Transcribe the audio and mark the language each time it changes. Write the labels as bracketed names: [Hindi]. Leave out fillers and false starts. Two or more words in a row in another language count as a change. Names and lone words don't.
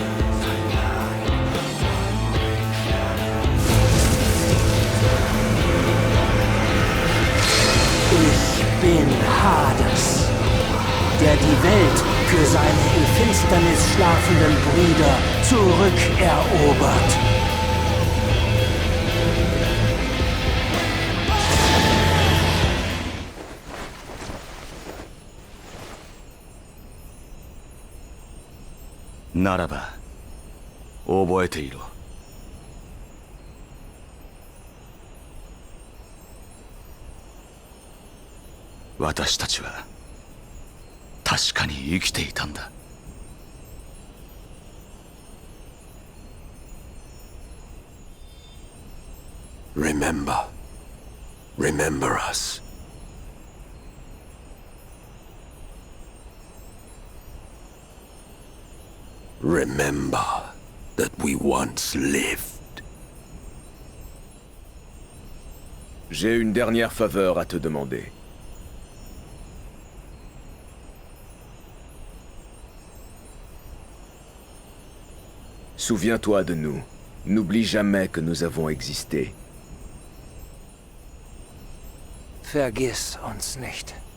[German] Ich bin Hades, der die Welt für seine in Finsternis schlafenden Brüder zurückerobert. [Japanese] Naらば、覚えていろ。私たちは確かに生きていたんだ。 [English] Remember. Remember us. Remember that we once lived. [French] J'ai une dernière faveur à te demander. Souviens-toi de nous. N'oublie jamais que nous avons existé. [German] Vergiss uns nicht.